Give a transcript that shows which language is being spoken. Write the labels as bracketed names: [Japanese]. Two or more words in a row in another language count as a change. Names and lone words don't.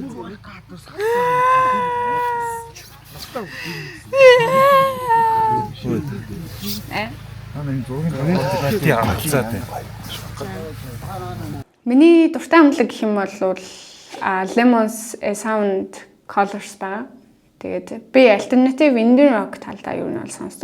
[Mongolian] Миний дуртай хамтлаг гэх юм бол Lemons Sound Colors байгаа. Тэгээд би [English] alternative indie rock [Mongolian] талдаа юу нь бол сонсдог.